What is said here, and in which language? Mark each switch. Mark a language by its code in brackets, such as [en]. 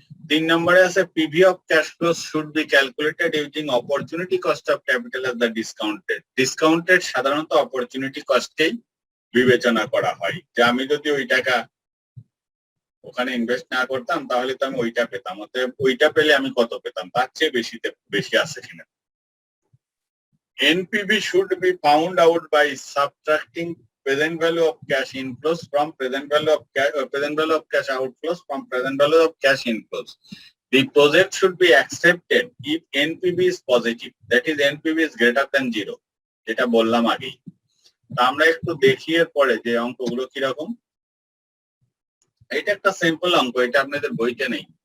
[bn] 3 নম্বরে আছে [en] PV of cash flow should be calculated using opportunity cost of capital of the discounted. [bn] Discounted সাধারণত opportunity কস্টকেই বিবেচনা করা হয়, যে আমি যদি ওই টাকা ওখানে ইনভেস্ট না করতাম তাহলে তো আমি ওইটা পেতাম, অতএব ওইটা পেলে আমি কত পেতাম, তার চেয়ে বেশি আছে কিনা। [en] NPV should be found out by subtracting present value of cash inflows from present value of cash outflows from present value of cash inflows. The project should be accepted if NPV is positive, that is NPV is greater than 0, [bn] যেটা বললাম আগেই। তা আমরা একটু দেখি এর পরে যে অঙ্কগুলো কিরকম। এটা একটা সিম্পল অঙ্ক, এটা আপনাদের বইতে নেই।